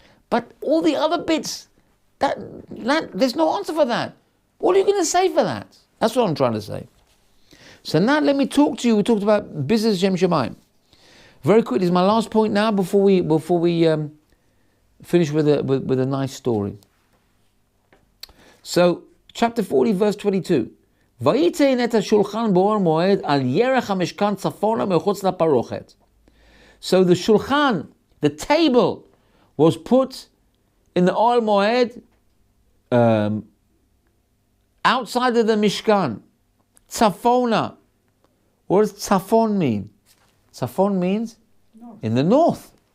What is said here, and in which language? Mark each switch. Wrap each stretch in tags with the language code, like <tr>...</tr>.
<en>But all the other bits, that there's no answer for that. What are you going to say for that? That's what I'm trying to say. So now let me talk to you. We talked about business Shem Shemaim. Very quickly, this is my last point now before we finish with a nice story. So chapter 40, verse 22.</en> <he>ויתן את השולחן באור מועד על ירך המשכן צפונה מחוץ לפרוכת.</he> <en>So the shulchan, the table, was put in the Oel Moed outside of the Mishkan. Tzafona. What does tzafon mean? Tzafon means? In the north.</en>